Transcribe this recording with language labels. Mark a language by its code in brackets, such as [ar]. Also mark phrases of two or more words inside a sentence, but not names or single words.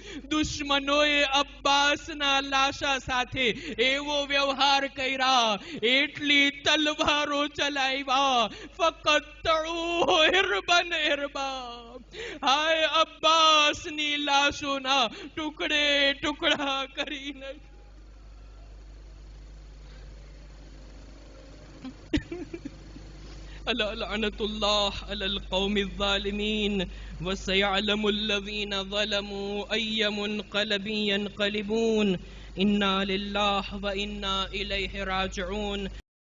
[gu] દુશ્મનોએ અબ્બાસના લાશા સાથે એવો વ્યવહાર કર્યા, એટલી તલવારો ચલાવ્યા. ફકત હિરબન હિરબા. હાય, અબ્બાસની લાશોના ટુકડે ટુકડા કરીને [ar] ألا لعنة الله على القوم الظالمين وسيعلم الذين ظلموا أي منقلب ينقلبون إنا لله وإنا إليه راجعون.